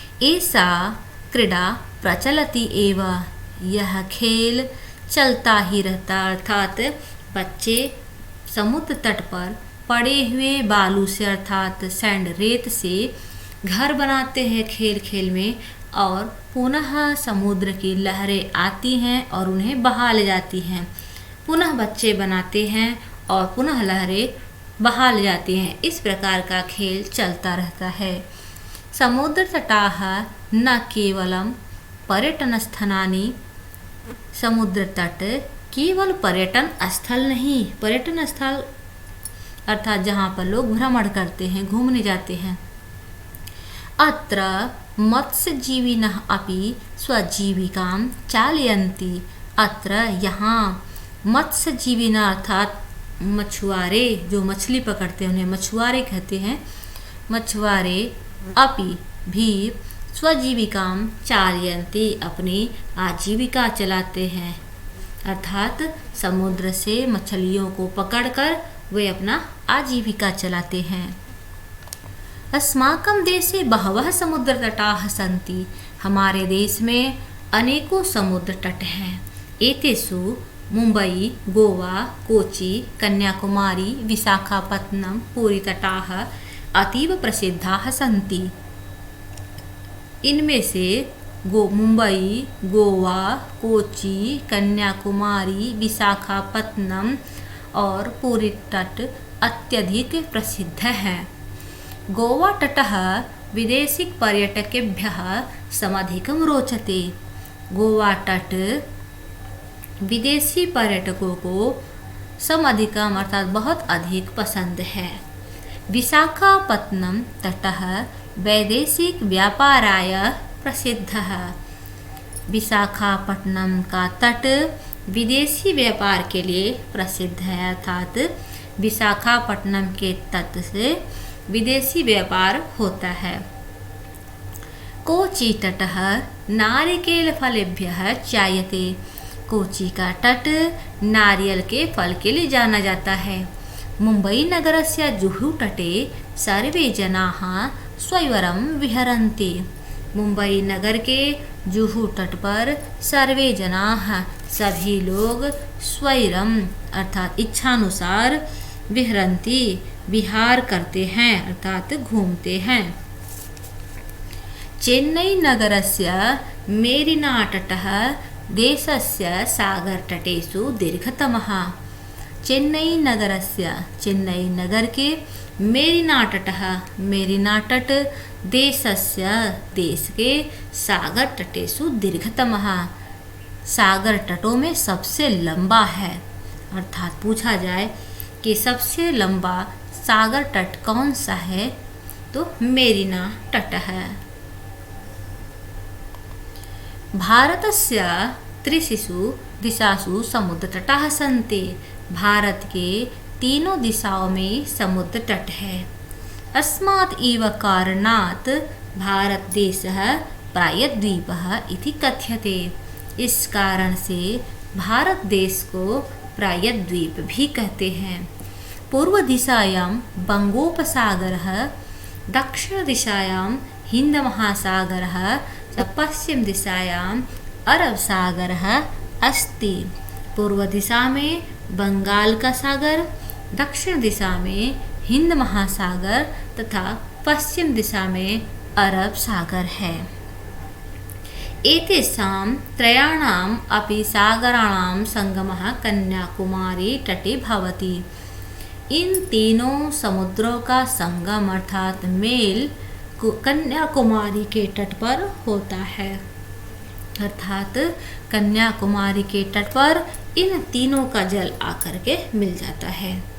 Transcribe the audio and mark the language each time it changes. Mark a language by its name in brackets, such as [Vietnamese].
[Sanskrit] ऐसा क्रीड़ा प्रचलति एव। [Hindi] यह खेल चलता ही रहता अर्थात बच्चे समुद्र तट पर पड़े हुए बालू से अर्थात सैंड रेत से घर बनाते हैं खेल खेल में और पुनः समुद्र की लहरें आती हैं और उन्हें बहा ले जाती हैं। पुनः बच्चे बनाते हैं और पुनः लहरें बहा ले जाती हैं। इस प्रकार का खेल चलता रहता है। [Sanskrit] समुद्र तटाः न केवलं पर्यटनस्थानानि। [Hindi] समुद्र तट केवल पर्यटन स्थल नहीं, पर्यटन स्थल अर्थात जहाँ पर लोग भ्रमण करते हैं, घूमने जाते हैं। [Sanskrit] अत्र मत्स्यजीविनः अपि स्वजीविकां चालयन्ति। [Hindi] अत्र यहाँ मत्स्यजीविनः अर्थात मछुआरे जो मछली पकड़ते हैं उन्हें मछुआरे कहते हैं। मछुआरे अपि भी स्वजीविकां चालयन्ति अपनी आजीविका चलाते हैं अर्थात समुद्र से मछलियों को पकड़कर वे अपना आजीविका चलाते हैं। [Sanskrit] अस्माकं देशे बहवः समुद्र तटाः सन्ति। [Hindi] हमारे देश में अनेकों समुद्र तट हैं। [Sanskrit] एतेषु मुंबई, गोवा, कोची, कन्याकुमारी, विशाखापत्तनम, पुरी तटाः अतीव प्रसिद्धाः सन्ति। [Hindi] इनमें से मुंबई, गोवा, कोची, कन्याकुमारी, विशाखापत्तनम और पुरी तट अत्यधिक प्रसिद्ध हैं। [Sanskrit] गोवा तटः विदेशिक पर्यटकेभ्यः समधिकं रोचते। [Hindi] गोवा तट विदेशी पर्यटकों को समधिकम अर्थात बहुत अधिक पसंद है। [Sanskrit] विशाखापत्तनम तटः वैदेशिक व्यापाराय प्रसिद्धः। [Hindi] विशाखापट्टनम का तट विदेशी व्यापार के लिए प्रसिद्ध है अर्थात विशाखापट्टनम के तट से विदेशी व्यापार होता है। [Sanskrit] कोची तटः नारिकेलफलेभ्यः चायते। [Hindi] कोची का तट नारियल के फल के लिए जाना जाता है। [Sanskrit] मुंबई नगरस्य जुहू तटे सर्वे जनाः स्वयंवरं विहरन्ति। [Hindi] मुंबई नगर के जुहू तट पर सर्वे जनाः सभी लोग स्वैरम अर्थात इच्छानुसार विहरन्ति विहार करते हैं अर्थात घूमते हैं। [Sanskrit] चेन्नई नगरस्य मेरिनातटः देशस्य सागरतटेषु दीर्घतमः। [Hindi] चेन्नई नगरस्य चेन्नई नगर के मेरिनातटः मेरिनातट देशस्य देश के सागर तटेषु दीर्घतमः सागर तटों में सबसे लंबा है। अर्थात पूछा जाए कि सबसे लंबा सागर तट कौन सा है तो मेरिना तट है। [Sanskrit] भारतस्य त्रिषु दिशासु समुद्रतटाः सन्ति। [Hindi] भारत के तीनों दिशाओं में समुद्र तट है। [Sanskrit] अस्मात् एव कारणात् भारत देशः प्रायद्वीपः इति कथ्यते। [Hindi] इस कारण से भारत देश को प्रायद्वीप भी कहते हैं। [Sanskrit] पूर्व दिशायां बंगोपसागरः, दक्षिण दिशायां हिंद महासागरः, पश्चिम दिशायां अरब सागरः अस्ति। [Hindi] पूर्व दिशा में बंगाल का सागर, दक्षिण दिशा में हिंद महासागर तथा पश्चिम दिशा में अरब सागर है। [Sanskrit] एतेषां त्रयाणाम् अपि सागराणां संगमः कन्याकुमारी तटे भवति। [Hindi] इन तीनों समुद्रों का संगम अर्थात मेल कन्याकुमारी के तट पर होता है। अर्थात कन्याकुमारी के तट पर इन तीनों का जल आकर के मिल जाता है।